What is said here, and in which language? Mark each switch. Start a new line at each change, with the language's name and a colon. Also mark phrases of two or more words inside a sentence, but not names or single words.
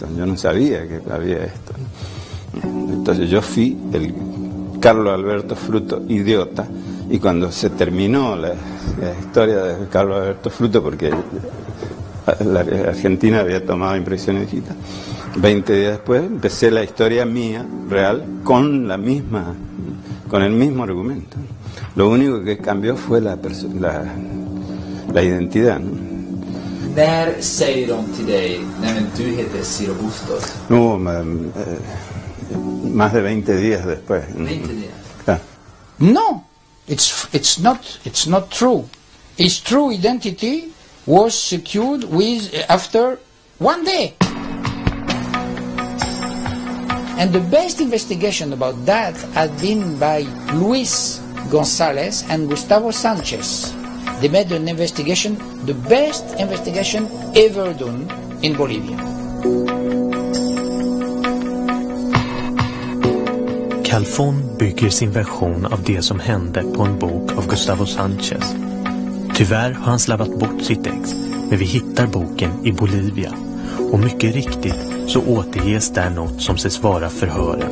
Spanish: Yo no sabía que había esto. Entonces yo fui el Carlos Alberto Fruto idiota, y cuando se terminó la historia de Carlos Alberto Fruto, porque la Argentina había tomado impresiones digitales, 20 días después empecé la historia mía, real, con el mismo argumento. Lo único que cambió fue la identidad, ¿no?
Swedish: När säger de till dig, nej men du heter Ciro Bustos?
Spanish: No, más de 20 días después. 20 días? Claro.
English: No, it's not true. His true identity was secured after 1 day. And the best investigation about that had been by Luis González and Gustavo Sánchez. They made an investigation, the best investigation ever done in Bolivia.
Swedish: Calfon bygger sin version av det som hände på en bok av Gustavo Sánchez. Tyvärr har han slarvat bort sitt ex, men vi hittar boken i Bolivia. Och mycket riktigt så återges där något som sägs vara förhören.